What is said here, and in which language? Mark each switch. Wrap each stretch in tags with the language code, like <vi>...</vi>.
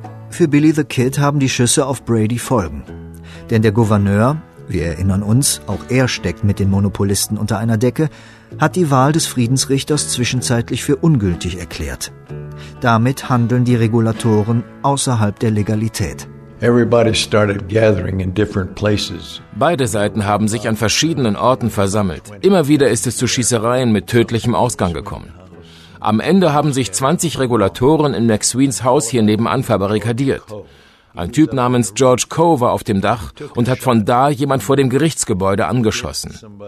<de>Für Billy the Kid haben die Schüsse auf Brady Folgen. Denn der Gouverneur, wir erinnern uns, auch er steckt mit den Monopolisten unter einer Decke, hat die Wahl des Friedensrichters zwischenzeitlich für ungültig erklärt. Damit handeln die Regulatoren außerhalb der Legalität.</de> <en>Everybody started gathering in different places.</en> <de>Beide Seiten haben sich an verschiedenen Orten versammelt. Immer wieder ist es zu Schießereien mit tödlichem Ausgang gekommen. Am Ende haben sich 20 Regulatoren in McSweens Haus hier nebenan verbarrikadiert. Ein Typ namens George Coe war auf dem Dach und hat von da jemand vor dem Gerichtsgebäude angeschossen.</de>